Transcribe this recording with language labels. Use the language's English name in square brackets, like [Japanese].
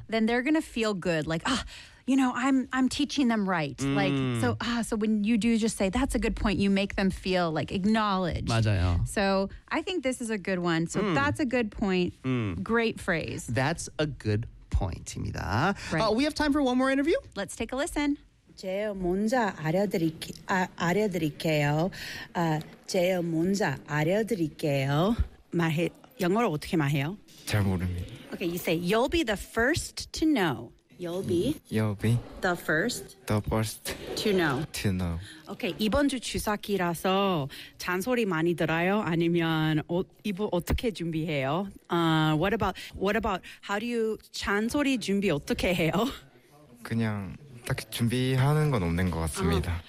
[English] then they're gonna feel good like ah you know I'm teaching them right like so so when you do just say that's a good point you make them feel like acknowledged [Korean] 맞아요. [English] So I think this is a good one so that's a good point great phrase that's a good point입니다. Right. We have time for one more interview let's take a listen [Korean] 제일 먼저 알려드릴게요 제일 먼저 알려드릴게요 영어로 어떻게 말해요 잘 모릅니다 [English] okay you say you'll be the first to know You'll be. You'll be. The first. The first. To know. To know. [Korean] Okay, 이번 주 추석이라서 잔소리 많이 들어요? 아니면 이거 어떻게 준비해요? [English] What about? How do you [Korean] 잔소리 준비 어떻게 해요? 그냥 딱히 준비하는 건 없는 것 같습니다.